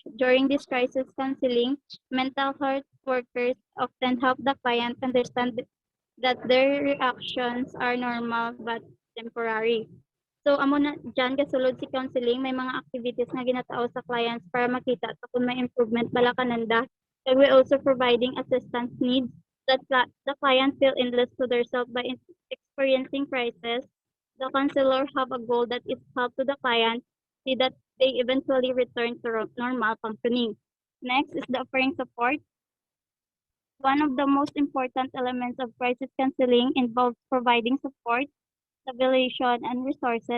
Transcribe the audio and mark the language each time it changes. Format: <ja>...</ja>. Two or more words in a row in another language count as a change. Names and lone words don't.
<en>During this crisis counseling, mental health workers often help the client understand that their reactions are normal but temporary. So,</en> <hil>amo na dyan kasulod si counseling, may mga activities na ginatao sa clients para makita sa kung may improvement bala kananda.</hil> <en>And we also providing assistance needs that the client feel endless to themselves by experiencing crisis. The counselor have a goal that is help to the client see that they eventually return to normal functioning. Next is the offering support. One of the most important elements of crisis counseling involves providing support, stabilization, and resources.</en>